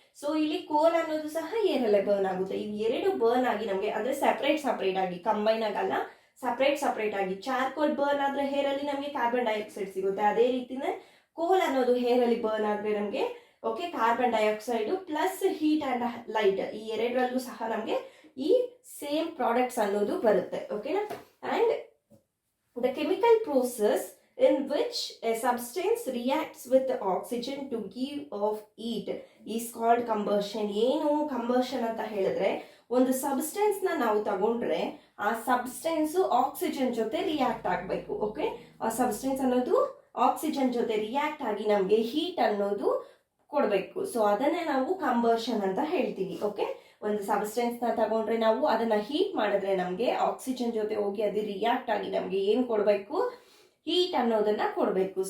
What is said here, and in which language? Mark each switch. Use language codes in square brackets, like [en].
[kn] So ಇಲ್ಲಿ ಕೋಲ್ ಅನ್ನೋದು ಸಹ ಹೇರ್ ಅಲ್ಲೇ ಬರ್ನ್ ಆಗುತ್ತೆ. ಇವು ಎರಡು ಬರ್ನ್ ಆಗಿ ನಮಗೆ ಅಂದ್ರೆ ಸೆಪರೇಟ್ ಆಗಿ ಕಂಬೈನ್ ಆಗಲ್ಲ, ಸಪರೇಟ್ ಆಗಿ ಚಾರ್ಕೋಲ್ ಬರ್ನ್ ಆದ್ರೆ ಹೇರ್ ಅಲ್ಲಿ ನಮಗೆ ಕಾರ್ಬನ್ ಡೈಆಕ್ಸೈಡ್ ಸಿಗುತ್ತೆ. ಅದೇ ರೀತಿನೇ ಕೋಲ್ ಅನ್ನೋದು ಹೇರ್ ಅಲ್ಲಿ ಬರ್ನ್ ಆದ್ರೆ ನಮಗೆ okay carbon dioxide plus heat and light ಈ ಎರಡರಲ್ಲೂ ಸಹ ನಮಗೆ ಈ ಸೇಮ್ ಪ್ರಾಡಕ್ಟ್ಸ್ ಅನ್ನೋದು ಬರುತ್ತೆ. ಓಕೆನಾ. [en] And the chemical process in which a substance reacts with the oxygen to give off heat is called combustion. [kn] ಏನು ಕಂಬಷನ್ ಅಂತ ಹೇಳಿದ್ರೆ ಒಂದು ಸಬ್ಸ್ಟೆನ್ಸ್ ನಾವು ತಗೊಂಡ್ರೆ ಆ ಸಬ್ಸ್ಟೆನ್ಸ್ ಆಕ್ಸಿಜನ್ ಜೊತೆ ರಿಯಾಕ್ಟ್ ಆಗಬೇಕು. ಓಕೆ, ಆ ಸಬ್ಸ್ಟೆನ್ಸ್ ಅನ್ನೋದು ಆಕ್ಸಿಜನ್ ಜೊತೆ ರಿಯಾಕ್ಟ್ ಆಗಿ ನಮಗೆ ಹೀಟ್ ಅನ್ನೋದು ಕೊಡಬೇಕು. ಸೊ ಅದನ್ನೇ ನಾವು ಕಂಬಷನ್ ಅಂತ ಹೇಳ್ತೀವಿ. ಓಕೆ, ಒಂದು ಸಬ್ಸ್ಟೆನ್ಸ್ ತಗೊಂಡ್ರೆ ನಾವು ಅದನ್ನ ಹೀಟ್ ಮಾಡಿದ್ರೆ ನಮಗೆ ಆಕ್ಸಿಜನ್ ಜೊತೆ ಹೋಗಿ ಅದು ರಿಯಾಕ್ಟ್ ಆಗಿ ನಮಗೆ ಏನ್ ಕೊಡಬೇಕು, ಹೀಟ್ ಅನ್ನೋದನ್ನ ಕೊಡಬೇಕು.